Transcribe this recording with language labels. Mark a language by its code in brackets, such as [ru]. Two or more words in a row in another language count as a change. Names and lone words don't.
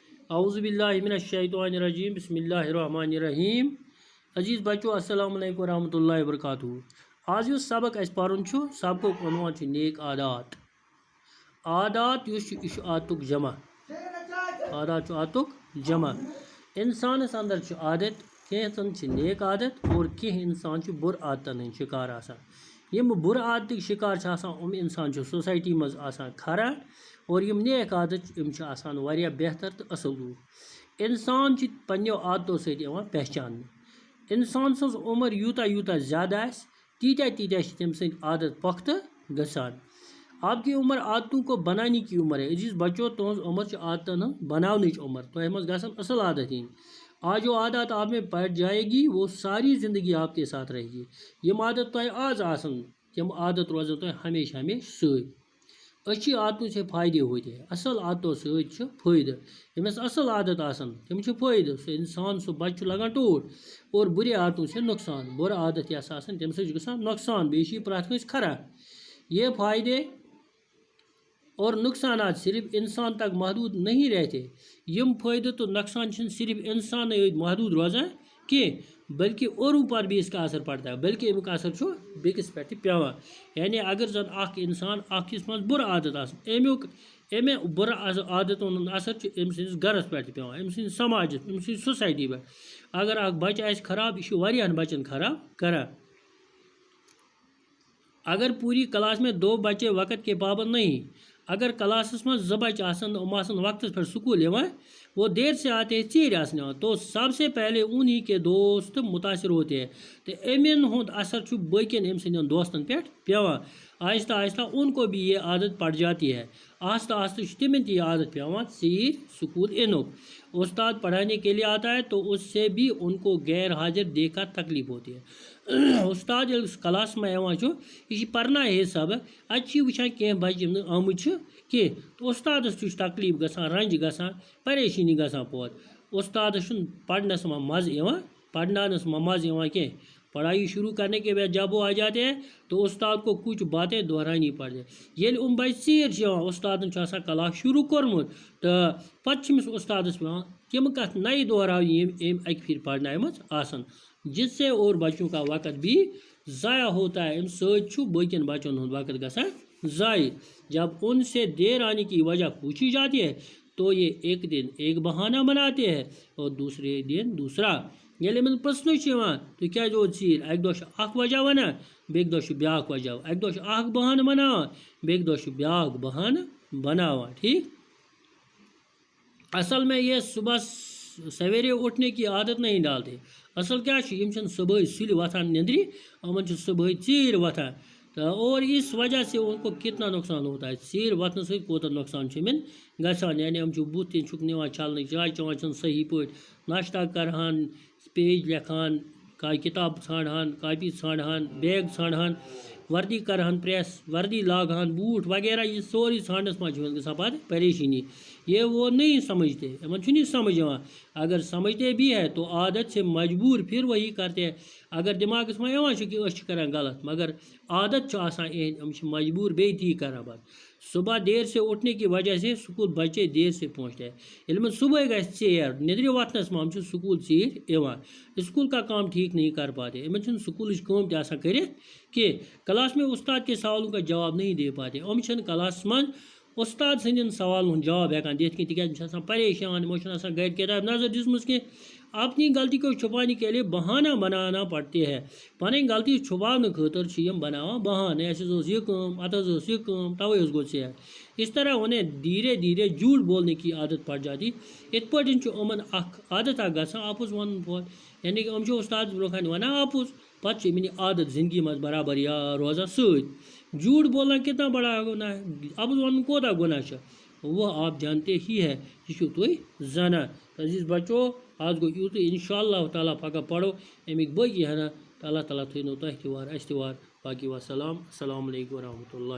[ar] اعوذ باللہ من الشیطان الرجیم بسم اللہ الرحمن الرحیم. [ur] عزیز بچو [ar] السلام علیکم ورحمۃ اللہ وبرکاتہ. [ks] آج یُس سبق اَسہِ پرُن چھُ سبقُک عنوان چھُ نیک عادات. عادات یُس چھُ یہِ چھُ عادتُک جمع. عادات چھُ عادتُک جمع. اِنسانَس اندر چھُ عادت کینٛژن چھِ نیک عادت اور کینٛہہ اِنسان چھِ بُرٕ عادتن ہٕنٛدۍ شِکار آسان. یِم بُرٕ عادتٕکۍ شِکار چھِ آسان یِم اِنسان چھِ سوسایٹی منٛز آسان کھڑا اور یِم نیک عادت یِم چھِ آسان واریاہ بہتر تہٕ اَصٕل لوٗکھ. اِنسان چھِ پنٛنیو عادتو سۭتۍ یِوان پہچاننہٕ. اِنسان سٕنٛز عُمر یوٗتاہ یوٗتاہ زیادٕ آسہِ تیٖتیٛاہ تیٖتیٛاہ چھِ تٔمۍ سٕنٛدۍ عادت پۄختہٕ گژھان. [ur] آپ کی عمر عادتوں کو بنانے کی عمر ہے. [ks] عزیز بچو تُہٕنٛز عمر چھِ عادتن ہٕنٛز بناونٕچ عمر. تۄہہِ منٛز گژھن اَصٕل عادت یِنۍ. [ur] آج جو عادت آپ میں پڑ جائے گی وہ ساری زندگی آپ کے ساتھ رہے گی. [ks] یِم عادت تۄہہِ آز آسن تِم عادت روزن تۄہہِ ہمیشہِ ہمیشہِ سۭتۍ. [ur] أچھی عادتوں سے فٲیدٕ ہوتے ہیں. [ks] اَصٕل عادتو سۭتۍ چھُ فٲیدٕ. ییٚمِس اَصٕل عادت آسن تِم چھِ فٲیدٕ. سُہ اِنسان سُہ بچہِ چھُ لگان ٹوٹھ. [ur] اور بُرے عادتوں سے نۄقصان. [ks] بُرٕ عادت یۄس آسان تَمہِ سۭتۍ چھُ گژھان نۄقصان. بیٚیہِ چھِ یہِ پرٛٮ۪تھ کٲنٛسہِ کھرا. [ur] یہ فائدے اور نقصانات صرف انسان تک محدود نہیں رہتے. [ks] یم فائدہ تو نقصان چھِنہٕ صرف انسانٕے یوت محدود روزان کینٛہہ [ur] بلکہ اوروں پر بھی اس کا اثر پڑتا ہے. [ks] بلکہ امیُک اثر چھُ بیٚکِس پٮ۪ٹھ تہِ پیٚوان. یعنی اگر زن اکھ انسان اکھِس منٛز بُرٕ عادت آسان امہِ بُرٕ عادتن ہُنٛد اثر چھُ أمۍ سٕنٛدِس گرس پٮ۪ٹھ تہِ پیٚوان أمۍ سٕنٛدِس سماجس أمۍ سٕنٛدِ سوسایٹی پٮ۪ٹھ. اگر اکھ بچہِ آسہِ خراب یہِ چھُ واریاہن بچن خراب کران. [ur] اگر پوری کلاس میں 2 بچے وقت کے پابند نہیں [ks] اگر کلاسس منٛز 2 بچہِ آسن یِم آسن وقتس پٮ۪ٹھ سکوٗل یِوان [ur] وہ دیر سے آتے ہیں [ks] ژیٖرۍ آسن یِوان [ur] تو سب سے پہلے انہی کے دوست متاثر ہوتے ہیں. [ks] تہٕ اَمن ہُنٛد اثر چھُ باقین أمۍ سٕنٛدٮ۪ن دوستن پٮ۪ٹھ پیٚوان. [ur] آہستہ آہستہ ان کو بھی یہ عادت پڑ جاتی ہے. [ks] آہستہ آہستہ چھُ تِمن تہِ یہِ عادت پیٚوان ژیٖرۍ سکوٗل یِنُک. [ur] استاد پڑھانے کے لیے آتا ہے تو اس سے بھی ان کو غیر حاضر دیکھ کر تکلیف ہوتی ہے. [ks] استاد ییٚلہِ کلاس منٛز یِوان چھُ یہِ چھِ پرناوے سبق اَتہِ چھِ یہِ وٕچھان کینٛہہ بچہِ یِم نہٕ آمٕتۍ چھِ کینٛہہ تہٕ استادس تہِ چھُ تکلیف گژھان رنج گژھان پریشٲنی گژھان پوت. استادس چھُنہٕ پرنس منٛز مزٕ یِوان پرناونس منٛز مزٕ یِوان کینٛہہ. [ur] پڑھائی شروع کرنے کے بعد جب وہ آ جاتے ہیں تو استاد کو کچھ باتیں دہرانی پڑتے ہیں. [ks] ییٚلہِ بچہِ ژیٖرۍ چھِ یِوان استادن چھُ آسان کلاس شروع کوٚرمُت تہٕ پتہٕ چھِ أمِس استادس پیٚوان تِم کتھ نَیہِ دہراونہِ یِم أمۍ اکہِ پھِرِ پرنایمژ آسن [ur] جس سے اور بچوں کا وقت بھی ضائع ہوتا ہے. [ks] اَمہِ سۭتۍ چھُ باقین بچن ہُنٛد وقت گژھان ضائع. [ur] جب ان سے دیر آنے کی وجہ پوچھی جاتی ہے تو یہ ایک دن ایک بہانہ بناتے ہیں اور دوسرے دن دوسرا. [ks] ییٚلہِ یِمن پرٛژھنہٕ چھُ یِوان تُہۍ کیٛازِ آوُ ژیٖرۍ اَکہِ دۄہ چھُ اکھ وجہ ونان بیٚکہِ دۄہ چھُ بیٛاکھ وجہ. اَکہِ دۄہ چھُ اکھ بہانہٕ بناوان بیٚکہِ دۄہ چھُ بیٛاکھ بہانہٕ بناوان. ٹھیک. [ur] اصل میں یہ صبح سویرے اٹھنے کی عادت نہیں ڈالتے. [ks] اصل کیا چھُ یِم چھِنہٕ صُبحٲے سُلہِ وۄتھان نِندرِ یِمن چھُ صُبحٲے ژیٖرۍ وۄتھان تہٕ [ur] اور اس وجہ سے ان کو کتنا نقصان ہوتا ہے. [ks] ژیٖرۍ وۄتھنہٕ سۭتۍ کوٗتاہ نۄقصان چھُ یِمن گژھان. یعنی یِم چھُ بُتھ تہِ چھُکھ نِوان چھلنہٕ چاے چٮ۪وان چھِنہٕ صحیح پٲٹھۍ ناشتہ کرہان پیج لیکھان کتاب ژھانڈہان کاپی ژھانڈہان بیگ ژھانڈہان وردی کرہان پریس وردی لاگہان بوٗٹھ وغیرہ یہِ سورُے ژھانڈنس منٛز چھِ گژھان پتہٕ پریشٲنی. [ur] یہ وہ نہیں سمجھتے [ks] یِمن چھُنہٕ یہِ سمجھ یِوان. [ur] اگر سمجھتے بھی ہے تو عادت سے مجبور پھر وہی کرتے ہیں. [ks] اگر دماغس منٛز یِوان چھُ کہِ أسۍ چھِ کران غلط مگر عادت چھُ آسان یِہٕنٛدۍ یِم چھِ مجبور بیٚیہِ تی کران پتہٕ. [ur] صبح دیر سے اٹھنے کی وجہ سے سکول بچے دیر سے پہنچتے ہیں. [ks] ییٚلہِ یِمن صبحٲے گژھِ ژیر نِدرِ وۄتھنس منٛز یِم چھِ سکول ژیٖرۍ یِوان. [ur] اسکول کا کام ٹھیک نہیں کر پاتے. [ks] یِمن چھُنہٕ سکوٗلٕچ کٲم تہِ آسان کٔرِتھ کینٛہہ. [ur] کلاس میں استاد کے سوالوں کا جواب نہیں دے پاتے. [ks] یِم چھِنہٕ کلاسس منٛز استاد سٕنٛدٮ۪ن سوالن ہُنٛد جواب ہٮ۪کان دِتھ کینٛہہ تِکیٛازِ یِم چھِ آسان پریشان یِمو چھُنہٕ آسان گرِ کِتاب نظر دِژمٕژ کینٛہہ. [ur] اپنی غلطی کو چھپانے کے لیے بہانہ بنانا پڑتے ہیں. [ks] پنٕنۍ غلطی چھپاونہٕ خٲطرٕ چھِ یِم بناوان بہانہٕ اَسہِ حظ ٲس یہِ کٲم اتھ حظ ٲس یہِ کٲم توے حظ گوٚو ژیر. اس طرح انہیں دھیرے دھیرے جھوٹ بولنے کی عادت پڑ جاتی. یِتھ پٲٹھۍ چھُ یِمن اکھ عادت اکھ گژھان اَپُز وَنُن پوت. یعنی کہ یِم چھِ استادس برونٛہہ کنہِ وَنان اَپُز پتہٕ چھِ یِمن یہِ عادت زندگی منٛز برابر یاد روزان سۭتۍ. [ur] جھوٹ بولنا کتنا بڑا گناہ ہے. [ks] اَپُز وَنُن کوتاہ گۄناہ چھُ [ur] وہ آپ جانتے ہی ہے [ks] یہِ چھُو تُہۍ زانان. عزیز بچو آز گوٚو یُتُے [ar] انشاء اللہ تعالیٰ [ks] پگاہ پرو امیِکۍ باقی ہنا. اللہ تعالیٰ تھٲینو تۄہہِ تہِ وار اَسہِ تہِ وار باقی وسلام. [ar] السلام علیکم ورحمۃ اللہ.